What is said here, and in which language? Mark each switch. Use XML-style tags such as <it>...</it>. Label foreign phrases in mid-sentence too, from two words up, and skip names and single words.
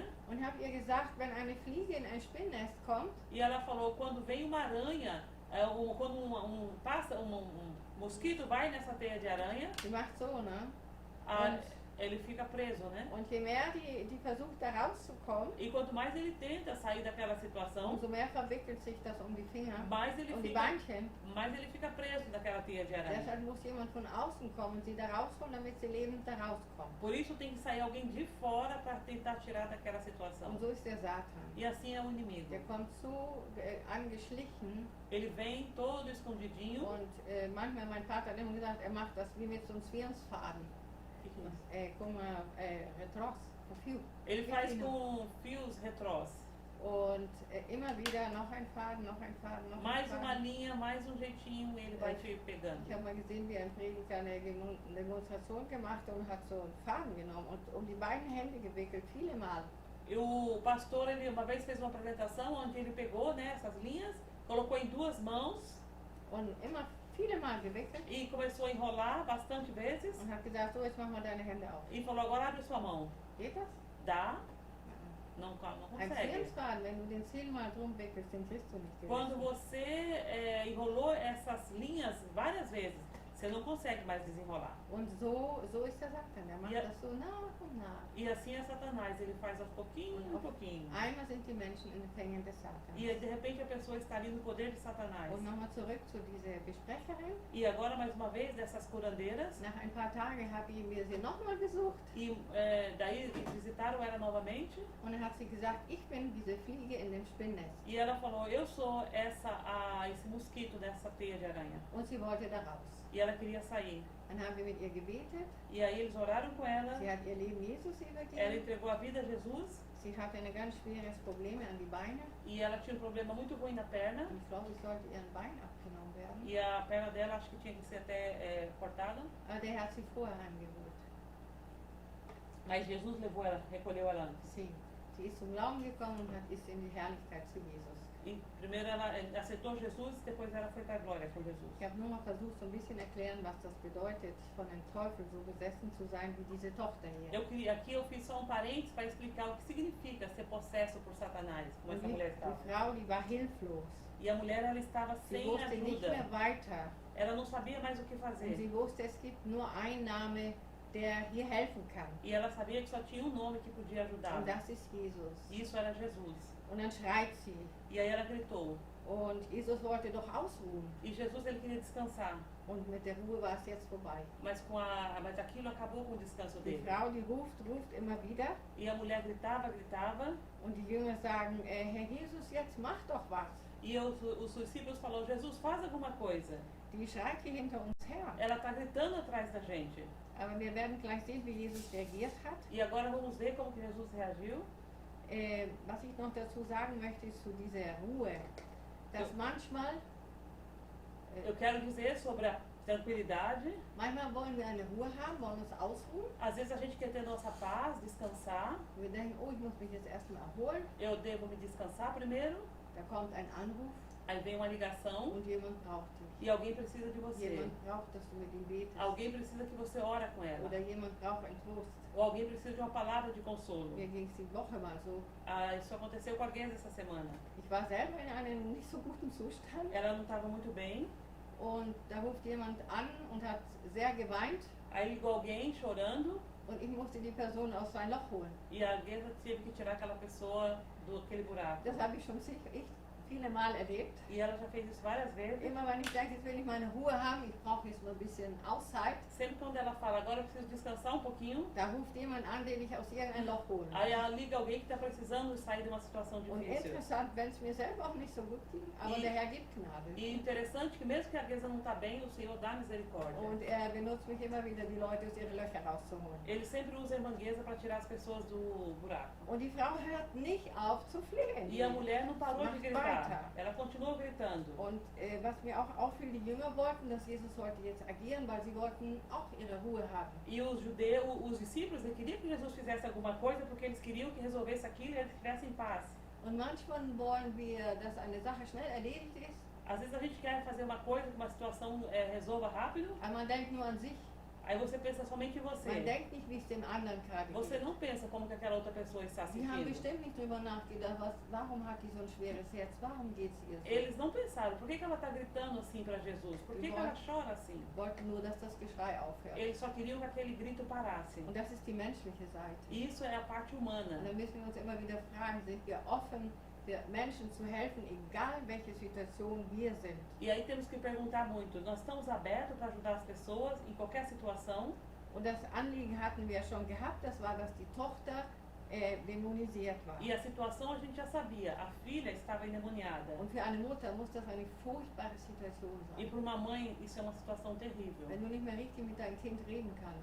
<de>und habe ihr gesagt, wenn eine Fliege in ein Spinnnest kommt,</de> <pt>E ela falou, quando vem uma aranha, quando um mosquito vai nessa teia de aranha,</pt> <de>die macht so, ne?</de> <pt>ele fica preso, né?</pt> <de>Und je mehr die versucht da rauszukommen,</de> <pt>E quanto mais ele tenta sair daquela situação,</pt> <de>umso mehr verwickelt sich das um die Finger</de> <pt>mais ele</pt> <de>und die</de> <pt>fica,</pt> <de>Beinchen.</de> <pt>preso naquela teia de aranha.</pt> <de>Deshalb muss jemand von außen kommen, sie da rausholen, damit sie lebend da rauskommen.</de> <pt>Por isso tem que sair alguém de fora para tentar tirar daquela situação.</pt> <de>Und so ist der Satan.</de> <pt>E assim é o inimigo.</pt> <de>Der kommt so angeschlichen</de> <pt>Ele vem todo escondidinho.</pt> <de>und manchmal, mein Vater hat immer gesagt, er macht das wie mit so einem Zwirnsfaden.</de> <pt>Com Retross, com fio. Ele faz com fios retrós.</pt> <de>Und immer wieder noch ein Faden, noch ein Faden, noch</de> <pt>Mais</pt> <de>ein</de> <pt>uma</pt> <de>Faden.</de> <pt>linha, mais um jeitinho, ele vai te pegando.</pt> <de>Ich habe mal gesehen, wie ein Prediger eine Demonstration gemacht hat und hat so einen Faden genommen und um die beiden Hände gewickelt, viele Mal.</de> <pt>E o pastor, ele uma vez fez uma apresentação onde ele pegou, né, essas linhas, colocou em 2 mãos</pt> <de>Und immer viele Mal gewickelt</de> <pt>e começou a enrolar bastante vezes</pt> <de>und hat gesagt, so jetzt mach mal deine Hände auf.</de> <pt>e falou, agora abre sua mão.</pt> <de>Geht das?</de> <pt>Dá? Não</pt> <de>Ein</de> <pt>consegue.</pt> <de>Zwirnsfaden, wenn du den 10-mal drum wickelst, den kriegst du nicht</de> <pt>Quando</pt> <de>gerissen.</de> <pt>você enrolou essas linhas várias vezes, você não consegue mais desenrolar.</pt> <de>Und so ist der Satan, der macht Ja. das so nach und nach.</de> <pt>E assim é Satanás, ele faz aos pouquinho, um pouquinho.</pt> <de>Einmal sind die Menschen in den Fängen des Satans.</de> <pt>E de repente a pessoa está ali no poder de Satanás.</pt> <de>Und nochmal zurück zu dieser Besprecherin.</de> <pt>E agora mais uma vez dessas curandeiras.</pt> <de>Nach ein paar Tagen habe ich mir sie nochmal besucht</de> <pt>E daí visitaram ela novamente.</pt> <de>und dann hat sie gesagt, ich bin diese Fliege in dem Spinnnest.</de> <pt>E ela falou, eu sou esse mosquito dessa teia de aranha.</pt> <de>Und sie wollte da raus.</de> <pt>E ela queria sair.</pt> <de>Dann haben wir mit ihr gebetet.</de> <pt>E aí eles oraram com ela.</pt> <de>Sie hat ihr Leben Jesus</de> <pt>Ela</pt> <de>übergeben.</de> <pt>entregou a vida a Jesus.</pt> <de>Sie hatte ein ganz schweres Problem an die Beine.</de> <pt>E ela tinha um problema muito ruim na perna.</pt> <de>Und ich glaube, es sollte ihren Bein abgenommen werden.</de> <pt>E a perna dela acho que tinha que ser até cortada.</pt> <de>Aber der hat sie vorher heimgeholt.</de> <pt>Mas Jesus levou ela, recolheu ela antes. Sim,</pt> <de>sie ist zum Glauben gekommen und ist in die Herrlichkeit zu Jesus.</de> <pt>E primeiro ela aceitou Jesus, depois ela foi para a glória com Jesus.</pt> <de>Ich habe nur mal versucht, so ein bisschen erklären, was das bedeutet, von dem Teufel so besessen zu sein wie diese Tochter hier.</de> <pt>Aqui eu fiz só um parênteses para explicar o que significa ser possesso por Satanás, como</pt> <de>Und</de> <pt>essa mulher estava.</pt> <de>die Frau, die war hilflos.</de> <pt>E a mulher, ela estava</pt> <de>Sie</de> <pt>sem</pt> <de>wusste nicht</de> <pt>ajuda.</pt> <de>mehr weiter.</de> <pt>Ela não sabia mais o que</pt> <de>Und</de> <pt>fazer.</pt> <de>sie wusste, es gibt nur einen Namen, der hier helfen kann.</de> <pt>E ela sabia que só tinha um nome que podia ajudar.</pt> <de>Und das ist Jesus.</de> <pt>Isso era Jesus.</pt> <de>Und dann schreit sie.</de> <pt>E aí ela gritou.</pt> <de>Und Jesus wollte doch ausruhen.</de> <pt>E Jesus, ele queria descansar.</pt> <de>Und mit der Ruhe war es jetzt vorbei.</de> <pt>Mas aquilo acabou com o descanso</pt> <de>Die</de> <pt>dele.</pt> <de>Frau, die ruft immer wieder.</de> <pt>E a mulher gritava.</pt> <de>Und die Jünger sagen, Herr Jesus, jetzt mach doch was.</de> <pt>E os discípulos falaram, Jesus, faz alguma coisa.</pt> <de>Die schreit hier hinter uns her.</de> <pt>Ela está gritando atrás da gente.</pt> <de>Aber wir werden gleich sehen, wie Jesus reagiert hat.</de> <pt>E agora vamos ver como que Jesus reagiu.</pt> <de>Was ich noch dazu sagen möchte, ist zu dieser Ruhe, dass manchmal</de> <pt>Eu quero dizer sobre a tranquilidade.</pt> <de>wollen wir eine Ruhe haben, wollen uns ausruhen.</de> <pt>Às vezes a gente quer ter nossa paz, descansar.</pt> <de>Wir denken, oh, ich muss mich jetzt erstmal erholen.</de> <pt>Eu devo me descansar primeiro.</pt> <de>Da kommt ein Anruf</de> <pt>Aí vem uma ligação</pt> <de>und jemand braucht dich.</de> <pt>e alguém precisa de você.</pt> <de>Jemand braucht, dass du mit ihm betest.</de> <pt>Alguém precisa que você ora com ela.</pt> <de>Oder jemand braucht einen Trost.</de> <pt>Ou alguém precisa de uma palavra de consolo.</pt> <de>Mir ging es die Woche mal so.</de> <pt>Isso aconteceu com alguém essa semana.</pt> <de>Ich war selber in einem nicht so guten Zustand.</de> <pt>Ela não estava muito bem.</pt> <de>Und da ruft jemand an und hat sehr geweint.</de> <pt>Aí ligou alguém chorando.</pt> <de>Und ich musste die Person aus sein Loch holen.</de> <pt>E a Guesa teve que tirar aquela pessoa daquele buraco.</pt> <de>Das habe ich schon viele Mal erlebt.</de> <pt>E ela já fez isso várias vezes.</pt> <de>Immer wenn ich denke, jetzt will ich meine Ruhe haben, ich brauche jetzt mal ein bisschen Auszeit,</de> <pt>Sempre quando ela fala, agora eu preciso descansar um pouquinho.</pt> <de>da ruft jemand an, den ich aus irgendein Loch hole.</de> <pt>Aí ela liga alguém que está precisando sair de uma situação</pt> <de>Und</de> <pt>difícil.</pt> <de>interessant, wenn es mir selber auch nicht so gut ging, aber der Herr gibt Gnade.</de> <pt>E interessante que mesmo que a Guesa não está bem, o Senhor dá misericórdia.</pt> <de>Und er benutzt mich immer wieder, die Leute aus ihren Löchern rauszuholen.</de> <pt>Ele sempre usa a irmã Guesa para tirar as pessoas do buraco.</pt> <de>Und die Frau hört nicht auf zu flehen.</de> <pt>E a mulher não parou de</pt> <de>Macht</de> <pt>gritar.</pt> <de>weiter.</de> <pt>Ela continuou gritando.</pt> <de>Und was mir auch auffiel, die Jünger wollten, dass Jesus heute jetzt agieren, weil sie wollten auch ihre Ruhe haben.</de> <pt>E os discípulos, eles queriam que Jesus fizesse alguma coisa porque eles queriam que resolvesse aquilo e eles estivessem em paz.</pt> <de>Und manchmal wollen wir, dass eine Sache schnell erledigt ist,</de> <pt>Às vezes a gente quer fazer uma coisa, que uma situação resolva rápido,</pt> <de>aber man denkt nur an sich.</de> <pt>aí você pensa somente em você.</pt> <de>Man denkt nicht, wie es dem anderen gerade</de> <pt>Você</pt> <de>geht.</de> <pt>não pensa como que aquela outra pessoa está</pt> <de>Sie haben</de> <pt>sentindo.</pt> <de>bestimmt nicht drüber nachgedacht, warum hat die so ein schweres Herz, warum geht es ihr so?</de> <pt>Eles não pensaram, por que ela está gritando assim para Jesus? Por que ela chora assim?</pt> <de>Wollten nur, dass das Geschrei aufhört.</de> <pt>Eles só queriam que aquele grito parasse.</pt> <de>Und das ist die menschliche Seite.</de> <pt>E isso é a parte humana.</pt> <de>Und da müssen wir uns immer wieder fragen, sind wir offen, für Menschen zu helfen, egal welche Situation wir sind.</de> <pt>E aí temos que perguntar muito, nós estamos abertos para ajudar as pessoas em qualquer situação?</pt> <de>Und das Anliegen hatten wir schon gehabt, das war, dass die Tochter dämonisiert war.</de> <pt>E a situação a gente já sabia, a filha estava endemoniada.</pt> <de>Und für eine Mutter muss das eine furchtbare Situation</de> <pt>E</pt> <de>sein.</de> <pt>para uma mãe isso é uma situação terrível.</pt> <de>Wenn du nicht mehr richtig mit deinem Kind reden kannst,</de>